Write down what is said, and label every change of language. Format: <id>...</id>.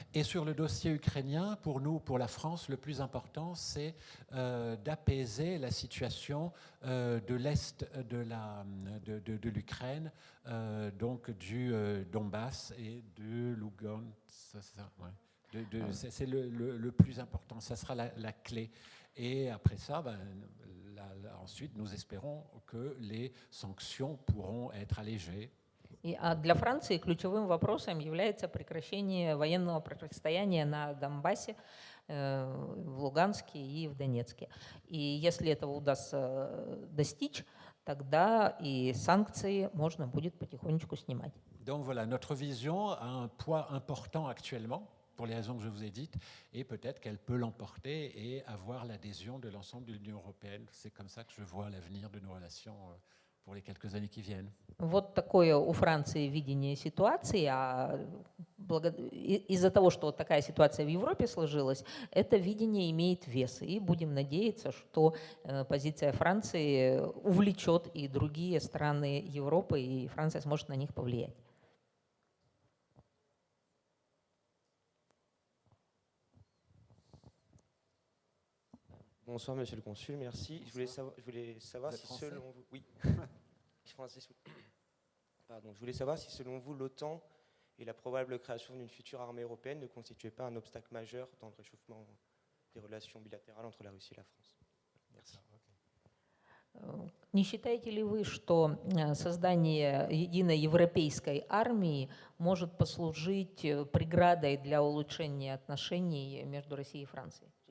<fr>Et sur le dossier ukrainien, pour nous, pour la France, le plus important, c'est d'apaiser la situation de l'Est de l'Ukraine, donc du Donbass et de Lugansk. C'est le plus important, ça sera la clé. Et après ça, ensuite, nous espérons que les sanctions pourront être allégées.</fr> <ru>А для Франции ключевым вопросом является прекращение военного противостояния на Донбассе, в Луганске и в Донецке. И если этого удастся достичь, тогда и санкции можно будет потихонечку снимать.</ru> <fr>Donc voilà, notre vision a un poids important actuellement, pour les raisons que je vous ai dites, et peut-être qu'elle peut l'emporter et avoir l'adhésion de l'ensemble de l'Union européenne. C'est comme ça que je vois l'avenir de nos relations pour les quelques années qui viennent.</fr> <ru>Вот такое у Франции видение ситуации, а из-за того, что такая ситуация в Европе сложилась, это видение имеет вес. И будем надеяться, что позиция Франции увлечет и другие страны Европы, и Франция сможет на них повлиять.</ru> <fr>Bonsoir, monsieur le consul, merci. Je voulais savoir si selon vous... Oui. Pardon. Je voulais savoir si selon vous, l'OTAN et la probable création d'une future armée européenne ne constituaient pas un obstacle majeur dans le réchauffement des relations bilatérales entre la Russie et la France. Merci.</fr> <ru>Не считаете ли вы, что создание единой европейской армии может послужить преградой для улучшения отношений между Россией и Францией?</ru>